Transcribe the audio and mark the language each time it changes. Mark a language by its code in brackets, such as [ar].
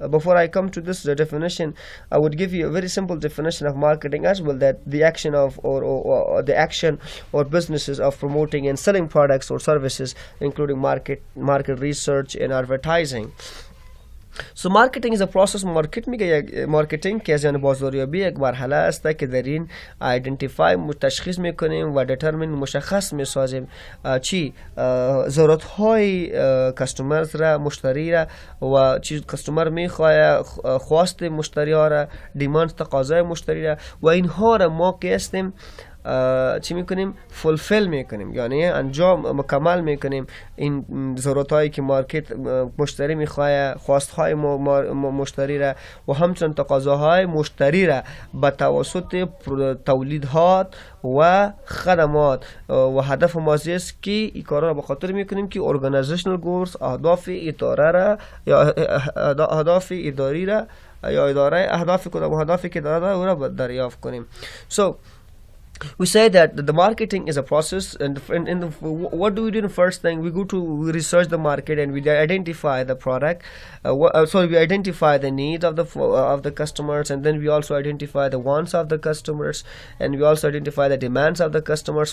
[en] Before I come to this definition, I would give you a very simple definition of marketing as well, that the action of or the action or businesses of promoting and selling products or services, including market research and advertising. So marketing is a process. [fa] مارکتینگ که از یعنی بازاریابی یک مرحله است که در این ایدنتیفای تشخیص میکنیم و دیترمین مشخص میسازیم چی ضرورت های کستومرز را، مشتری را، و چی کستومر میخواه، خواست مشتری ها را، دیماند تقاضای مشتری را، و اینها را ما که هستیم چی میکنیم؟ فولفیل میکنیم، یعنی انجام مکمل میکنیم این ضرورت هایی که مارکت مشتری میخواه، خواست های مشتری را و همچنین تقاضاهای مشتری را به توسط تولیدات و خدمات. و هدف ما است که این کارا را به خاطر میکنیم که ارگانایزیشنال گولز، اهداف اداره را یا اهداف اداری را یا اداره اهداف کدام اهدافی که داره او را دریافت کنیم. [en] So we say that the marketing is a process, and what do we do? The first thing we go to research the market and we identify the product. We identify the needs of the customers, and then we also identify the wants of the customers, and we also identify the demands of the customers.